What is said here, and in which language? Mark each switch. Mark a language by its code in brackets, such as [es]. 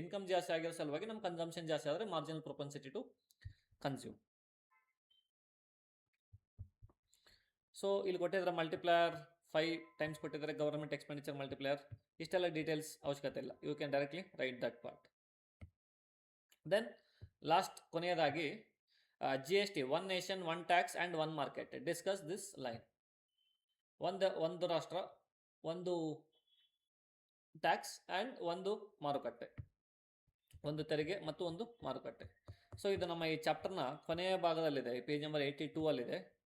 [kn] Income ಜಾಸ್ತಿ ಆಗಿರೋ ಸಲುವಾಗಿ ನಮ್ಮ ಕನ್ಸಂಪ್ಷನ್ ಜಾಸ್ತಿ ಆದರೆ marginal propensity to consume. So ಇಲ್ಲಿ ಕೊಟ್ಟಿದ್ರೆ ಮಲ್ಟಿಪ್ಲೈಯರ್ 5 times ಕೊಟ್ಟಿದ್ದಾರೆ, ಗವರ್ಮೆಂಟ್ ಎಕ್ಸ್ಪೆಂಡಿಚರ್ ಮಲ್ಟಿಪ್ಲೈಯರ್. ಇಷ್ಟೆಲ್ಲ ಡೀಟೇಲ್ಸ್ ಅವಶ್ಯಕತೆ ಇಲ್ಲ, [en] You can directly write that part. Then last [kn] ಕೊನೆಯದಾಗಿ [en] GST, 1 nation 1 tax and 1 market. Discuss this line. [kn] ಒಂದು ರಾಷ್ಟ್ರ, ಒಂದು ಟ್ಯಾಕ್ಸ್ ಆ್ಯಂಡ್ ಒಂದು ಮಾರುಕಟ್ಟೆ, ಒಂದು ತೆರಿಗೆ ಮತ್ತು ಒಂದು ಮಾರುಕಟ್ಟೆ. ಸೊ ಇದು ನಮ್ಮ ಈ ಚಾಪ್ಟರ್ನ ಕೊನೆಯ ಭಾಗದಲ್ಲಿದೆ, ಪೇಜ್ ನಂಬರ್ 82 ಅಲ್ಲಿದೆ.